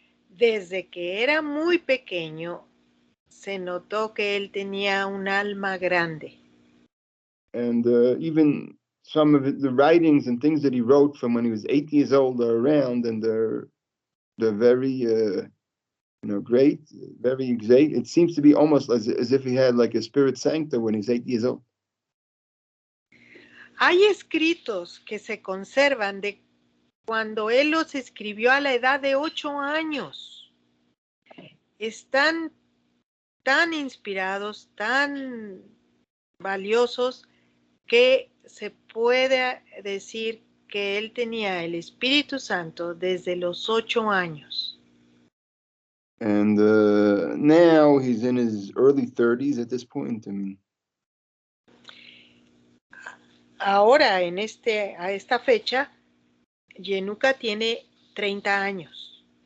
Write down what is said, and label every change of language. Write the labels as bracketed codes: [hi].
[es] Desde que era muy pequeño, se notó que él tenía un alma grande. [en] And even some of the writings and things that he wrote from when he was 8 years old are around, and they're very, great, very exact. It seems to be almost as if he had like a spirit sancta when he's 8 years old. [es] Hay escritos que se conservan de cuando él los escribió a la edad de 8 años. Están tan inspirados, tan valiosos, que se puede decir que él tenía el Espíritu Santo desde los 8 años. [en] And now he's in his early 30s at this point. I mean, [es] ahora, a esta fecha, Yenuka tiene 30 años.